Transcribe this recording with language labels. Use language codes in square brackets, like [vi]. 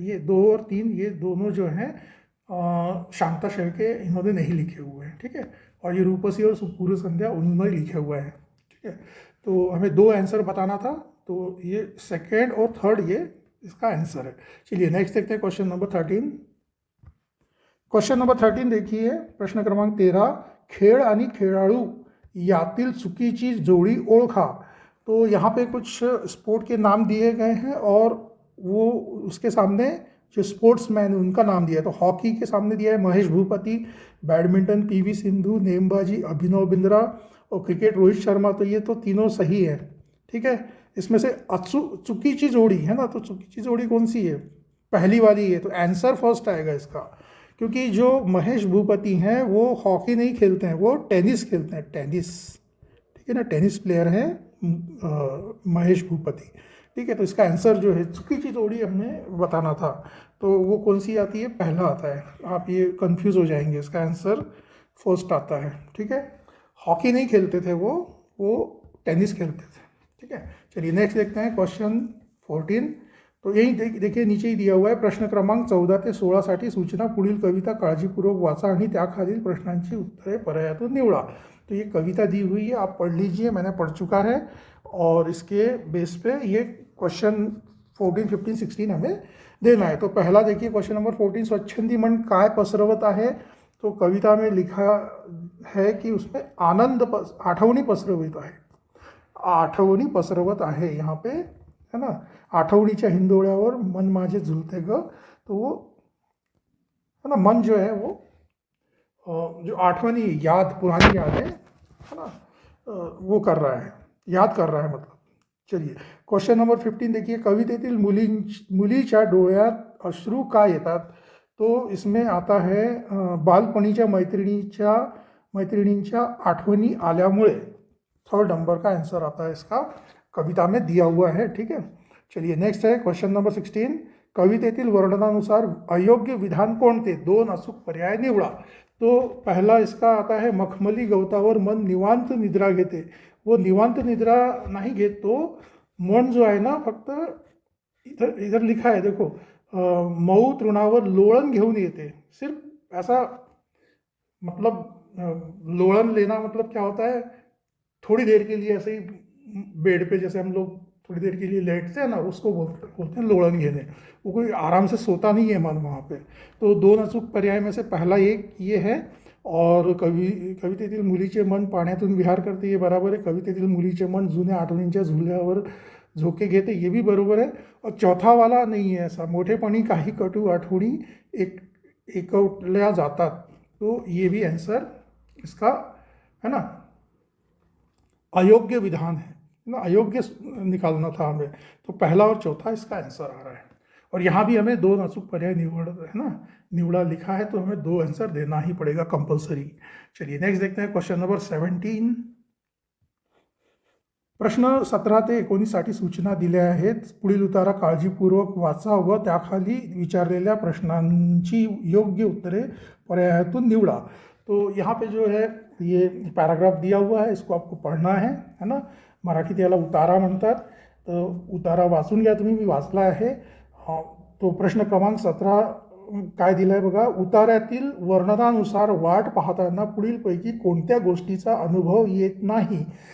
[hi] ये 2 और 3 ये दोनों जो हैं शांता शेळके इन्होंने नहीं लिखे हुए हैं। ठीक है, और ये रूपसी और पूर्व संध्या उन्होंने लिखे हुए हैं। ठीक है, तो हमें 2 आंसर बताना था, तो ये सेकेंड और थर्ड ये इसका आंसर है। चलिए नेक्स्ट देखते हैं क्वेश्चन नंबर 13। क्वेश्चन नंबर 13 देखिए, [mr] प्रश्न क्रमांक 13, खेळ आणि खेळाडू यातील चुकीची जोडी ओळखा। [hi] तो यहाँ पे कुछ स्पोर्ट के नाम दिए गए हैं और वो उसके सामने जो स्पोर्ट्समैन उनका नाम दिया है। तो हॉकी के सामने दिया है महेश भूपति, बैडमिंटन पीवी सिंधु, नेमबाजी अभिनव बिंद्रा और क्रिकेट रोहित शर्मा। तो ये तो तीनों सही है, ठीक है। इसमें से [mr] चुकीची जोड़ी [hi] है ना, तो चुकीची जोड़ी कौन सी है? पहली वाली है, तो आंसर फर्स्ट आएगा इसका, क्योंकि जो महेश भूपति हैं वो हॉकी नहीं खेलते हैं, वो टेनिस खेलते हैं, टेनिस, ठीक है ना, टेनिस प्लेयर हैं महेश भूपति, ठीक है। तो इसका आंसर जो है [mr] चुकीची जोड़ी [hi] हमें बताना था, तो वो कौन सी आती है? पहला आता है। आप ये कंफ्यूज हो जाएंगे, इसका आंसर फर्स्ट आता है, ठीक है। हॉकी नहीं खेलते थे वो टेनिस खेलते थे, ठीक है। चलिए नेक्स्ट देखते हैं क्वेश्चन 14। तो यही देखिए नीचे ही दिया हुआ आहे, [mr] प्रश्न क्रमांक 14 ते 16 साठी सूचना, पुढील कविता काळजीपूर्वक वाचा आणि त्याखालील प्रश्नांची उत्तरे पर्यायातून निवडा। [hi] तो ये कविता दी हुई है, आप पढ़ लीजिए, मैंने पढ़ चुका है, और इसके बेस पे ये क्वेश्चन 14, 15, 16 हमें देना है। तो पहला देखिए क्वेश्चन नंबर 14, [mr] स्वच्छंदी मन काय पसरवत आहे। [hi] तो कविता में लिखा है कि उसमें [mr] आठवणी पसरवित आहे, आठवणी पसरवत आहे [hi] यहाँ पे, है ना। [mr] आठवणीच्या हिंदोळ्यावर मन माझे झुलते ग। [hi] तो वो है ना, मन जो है वो जो आठवणी याद, पुरानी याद है ना, वो कर रहा है, याद कर रहा है मतलब। चलिए क्वेश्चन नंबर 15 देखिए, [mr] कवितेतील मुलीच्या डोळ्यात अश्रू का येतात। तो इसमें आता है बालपणीच्या मैत्रिणींच्या आठवणी आल्यामुळे, थर्ड नंबर का आंसर आता है इसका, कविता में दिया हुआ है, ठीक है। [hi] चलिए नेक्स्ट है क्वेश्चन नंबर 16, [mr] कवितेतील वर्णनानुसार अयोग्य विधान कोणते, दोन अचूक पर्याय निवडा। [hi] तो पहला इसका आता है, [mr] मखमली गवतावर मन निवांत निद्रा घेते। [hi] वो निवांत निद्रा नहीं घेत, तो मन जो है ना, फक्त इधर लिखा है देखो, [mr] मऊ तृणावर लोळण घेऊन येते। [hi] सिर्फ ऐसा मतलब लोळण लेना मतलब क्या होता है, थोड़ी देर के लिए ऐसे ही बेड पे जैसे हम लोग थोड़ी देर के लिए लेटते हैं ना, उसको बोलते हैं लोळण घेने। वो कोई आराम से सोता नहीं है मन वहाँ पे। तो दोन अचूक पर्याय में से पहला एक ये है, और [mr] कवितेतील मुलीचे मन पाण्यातून विहार करते, [hi] ये बराबर है। [mr] कवितेतील मुलीचे मन जुन्या आठवणींच्या झुल्यावर झोके घेते, [hi] ये भी बरोबर है। और चौथा वाला नहीं है ऐसा, [mr] मोठेपणी काही कटू आठवणी एकवटल्या जातात, [hi] तो ये भी आंसर इसका है ना, अयोग्य विधान है ना, अयोग्य निकालना था हमें। तो पहला और चौथा इसका आंसर आ रहा है, और यहाँ भी हमें [mr] दो अचूक पर्याय निवड़ा [hi] लिखा है, तो हमें दो आंसर देना ही पड़ेगा कंपल्सरी। चलिए नेक्स्ट देखते हैं क्वेश्चन नंबर 17। [mr] प्रश्न 17 ते 19 साठी सूचना दिल्या आहेत, पुढील उतारा काळजीपूर्वक वाचा व त्याखाली विचारलेल्या प्रश्नांची योग्य उत्तरे पर्यायातून निवडा। [hi] तो यहाँ पे जो है ये पैराग्राफ दिया हुआ है, इसको आपको पढ़ना है ना। [mr] मराठीत याला उतारा म्हणतात, तो उतारा वाचून घ्या तुम्ही, मी वाचला आहे। तो प्रश्न क्रमांक 17 काय दिला आहे बघा, उतार्यातील वर्णनानुसार वाट पाहताना पुढीलपैकी कोणत्या गोष्टीचा अनुभव येत नाही।